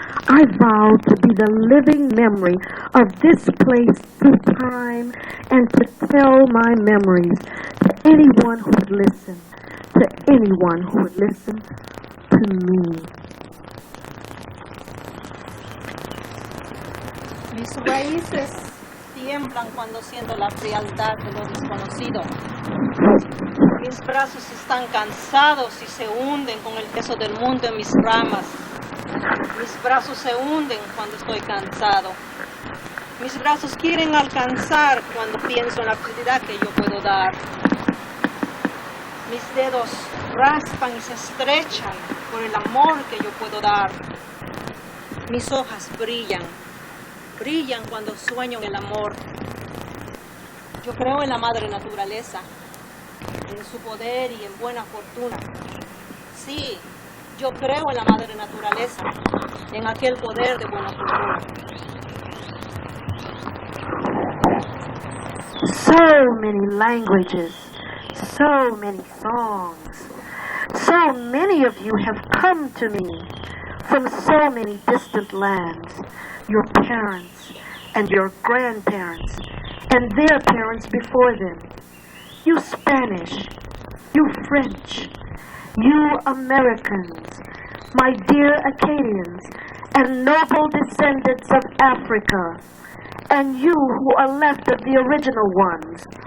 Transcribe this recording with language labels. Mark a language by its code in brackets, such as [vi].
[en] I vowed to be the living memory of this place through time and to tell my memories to anyone who would listen, to anyone who would listen to me. [es] Mis raíces tiemblan cuando siento la frialdad de lo desconocido. Mis brazos están cansados y se hunden con el peso del mundo en mis ramas. Mis brazos se hunden cuando estoy cansado. Mis brazos quieren alcanzar cuando pienso en la felicidad que yo puedo dar. Mis dedos raspan y se estrechan por el amor que yo puedo dar. Mis hojas brillan cuando sueño en el amor. Yo creo en la madre naturaleza, en su poder y en buena fortuna. Sí, yo creo en la madre naturaleza, en aquel poder de buena fortuna. [en] So many languages, so many songs, So many of you have come to me from so many distant lands, your parents and your grandparents and their parents before them, you Spanish, you French, you Americans, my dear Acadians and noble descendants of Africa, and you who are left of the original ones,